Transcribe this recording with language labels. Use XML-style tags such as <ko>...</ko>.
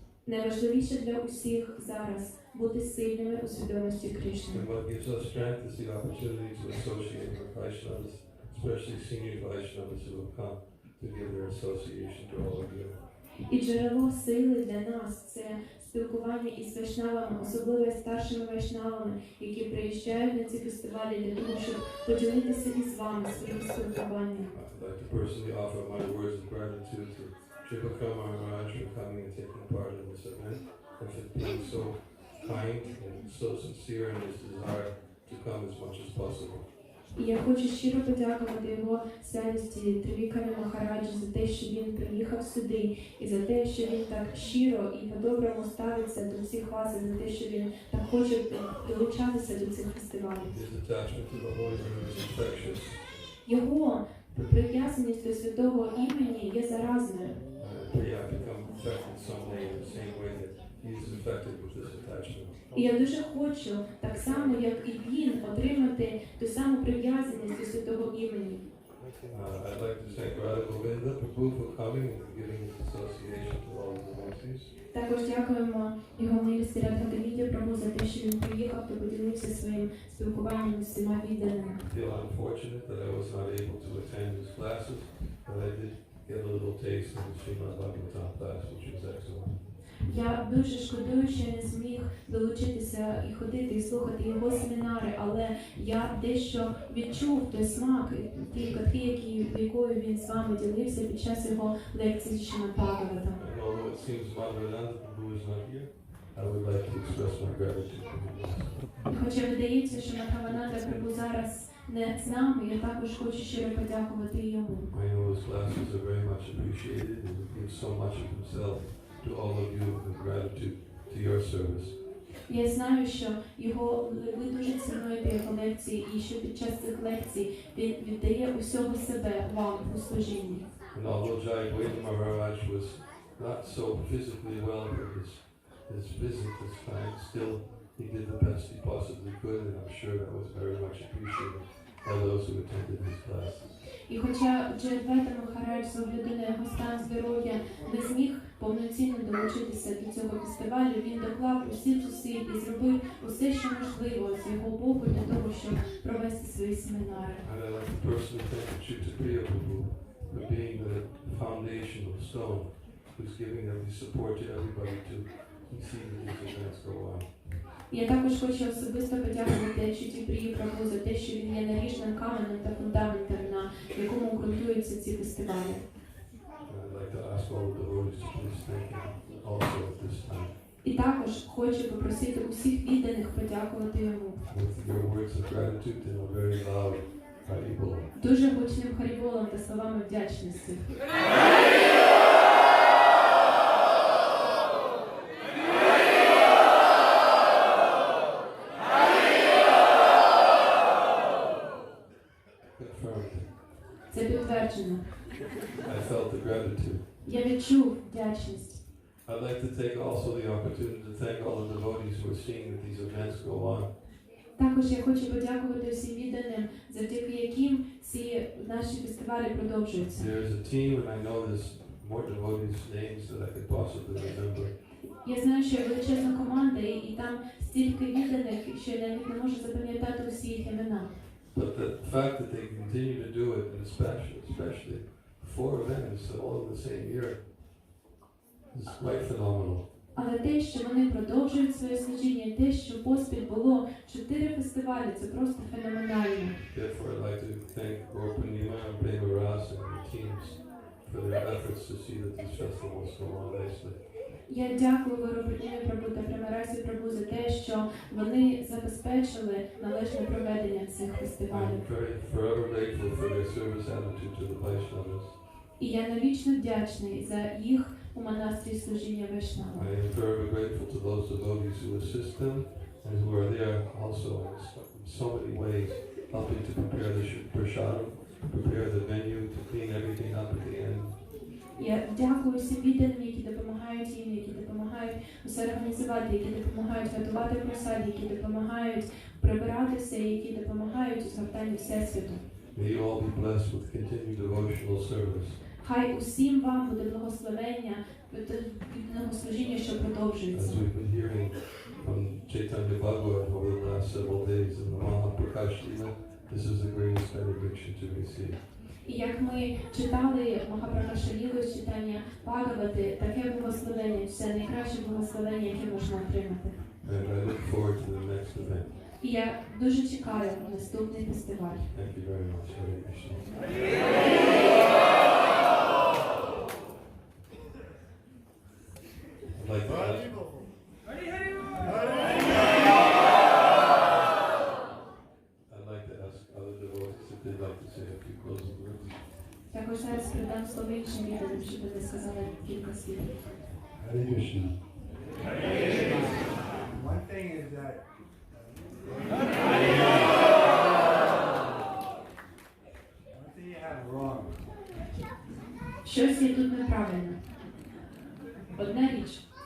<uk>Найважливіше для усіх зараз бути сильними у свідомості Кришни.</uk> <en>And what gives us strength is the opportunity to associate with Vaishnavas, especially senior Vaishnavas who have come to give their association to all of you.</en> <uk>І джерело сили для нас – це спілкування із вайшнавами, особливо старшими вайшнавами, які приїжджають на ці фестивалі для того, щоб поділитися із вами своїм спілкуванням.</uk> <en>I'd like to personally offer my words of gratitude to Tripaka Maharaj for coming and taking part in this event, and for being so kind and so sincere in his desire to come as much as possible.</en> <uk>І я хочу щиро подякувати його святості Тривікамі Махараджі за те, що він приїхав сюди, і за те, що він так щиро і по-доброму ставиться до всіх вас, і за те, що він так хоче долучатися до цих фестивалів.</uk> <en>His attachment to the Holy Name is infectious.</en> <uk>Його прив'язаність до святого імені є заразною.</uk> <en>Yeah, become infected someday in the same way that he's infected with this attachment.</en> <uk>І я дуже хочу, так само, як і він, отримати ту саму прив'язаність до святого імені.</uk> <en>I'd like to thank Radha Govinda Prabhu for coming and giving his association to all the devotees.</en> <uk>Також дякуємо його милості Радхагавіді Прабу за те, що він приїхав та поділився своїм спілкуванням з всіма відданими.</uk> <en>I feel unfortunate that I was not able to attend his classes, but I did get a little taste of the Srimad Bhagavatam class, which was excellent.</en> <uk>Я дуже шкодую, що я не зміг долучитися і ходити, і слухати його семінари, але я дещо відчув той смак, ті катхи, якою він з вами ділився під час його лекції Шримад Бхагаватам.</uk> <en>And although it seems Madhvananda Prabhu is not here, I would like to express my gratitude to him.</en> <uk>Хоча видається, що Мадхавананда Прабу зараз не з нами, я також хочу щиро подякувати йому.</uk> <en>I know his classes are very much appreciated and he gives so much of himself to all of you in gratitude to your service.</en> <uk>Я знаю, що ви дуже цінуєте його лекції, і що під час цих лекцій він віддає усього себе вам у служінні.</uk> <en>And although Jayagweda Maharaj was not so physically well for his visit this time, still he did the best he possibly could, and I'm sure that was very much appreciated by those who attended his classes.</en> <uk>І хоча Джайагведа Махарадж з огляду на його стан здоров'я не зміг повноцінно долучитися до цього фестивалю, він доклав усі зусиль і зробив усе, що можливо з його боку для того, щоб провести свої семінари.</uk> <en>And I'd like to personally thank Chittapriya Prabhu for being the foundational stone who's giving every support to everybody to see that these events go on.</en> <uk>Я також хочу особисто подякувати Читтапрії Прабу за те, що він є наріжним каменем та фундаментом, на якому ґрунтуються ці фестивалі.</uk> <en>I'd like to ask all the devotees to please thank him also at this time.</en> <uk>І також хочу попросити усіх відданих подякувати йому.</uk> <en>With your words of gratitude and a very loud Haribol.</en> <uk>Дуже гучним харіболом та словами вдячності. Це підтверджено.</uk> <en>I felt the gratitude.</en> <uk>Я відчув вдячність.</uk> <en>I'd like to take also the opportunity to thank all the devotees who are seeing that these events go on.</en> <uk>Також я хочу подякувати всім відданим, завдяки яким ці наші фестивалі продовжуються.</uk> <en>There's a team and I know there's more devotees' names that I could possibly remember.</en> <uk>Я знаю, що є величезна команда, і там стільки відданих, що я навіть не можу запам'ятати усі їх імена.</uk> <en>But the fact that they continue to do it, and especially 4 events all in the same year, is quite phenomenal.</en> <uk>Але те, що вони продовжують своє служіння, і те, що поспіль було 4 фестивалі, це просто феноменально.</uk> <en>Therefore, I'd like to thank Gaur Purnima and Prema Ras and the teams for their efforts to see that these festivals go on nicely.</en> <uk>Я дякую Виробітневі Прабу та Премарасі Прабу за те, що вони забезпечили належне проведення цих фестивалів.</uk> <en>I'm very forever grateful for their service attitude to the Vaishnavas.</en> <uk>І я навічно вдячний за їх у монастирі служіння Вайшнава.</uk> <en>I am forever grateful to those devotees who assist them and who are there also in so many ways, helping to prepare the prasadam, prepare the venue, to clean everything up at the end.</en> <uk>Я дякую всім відданим, які допомагають їм, які допомагають усе організувати, які допомагають готувати просад, які допомагають прибиратися, які допомагають у згортанні Всесвіту.</uk> <en>May you all be blessed with continued devotional service.</en> <uk>Хай усім вам буде благословення від єдиного служіння, що</uk> <en>As</en> <uk>продовжується.</uk> <en>we've been hearing from Chaitanya Bhagavat over the last several days in the Mahaprakash Leela, this is the greatest benediction to receive.</en> <uk>І як ми читали Махапракаша Лілу з читання Бхагавати, таке благословення, це найкраще благословення, яке можна отримати.</uk> <en>And I look forward to the next event.</en> <uk>І я дуже чекаю на наступний фестиваль.</uk> <en>Thank you very much. Hare Krishna. I'd like to ask, I'd like to ask other devotees if they'd like to say a few closing words.</en> <uk>Також зараз передам слово іншим відданим, щоб вони сказали кілька слів.</uk> <en>Hare Krishna. One thing is that one thing you have wrong.</en> <uk>Щось є тут неправильно. Одна річ.</uk>